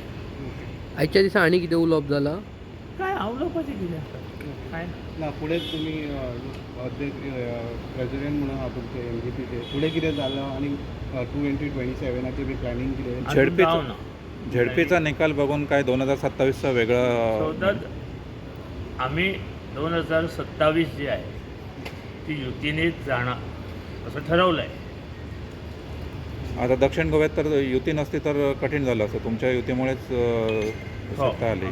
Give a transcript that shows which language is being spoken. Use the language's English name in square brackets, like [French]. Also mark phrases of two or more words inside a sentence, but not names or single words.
[Konkani] आजच्या दिसा आनी कितें उलोवप जाला? काय उलोवपाचें कितें आसा काय ना. ना फुडें तुम्ही अध्यक्ष प्रेसिडेंट म्हणून आहा तुमचे MGPचे फुडें कितें जालें आनी 2027 बी प्लॅनिंग कितें? [Marathi] अजून झडपीचं- जावं ना. झेडपीचा निकाल बघून काय 2027चं वेगळं सतत आम्ही 2027 जी आहे ती युतीनेच जाणार असं ठरवलं आहे. आता दक्षिण गोव्यात तर युती नसती तर कठीण झालं असतं. तुमच्या युतीमुळेच सत्ता आली.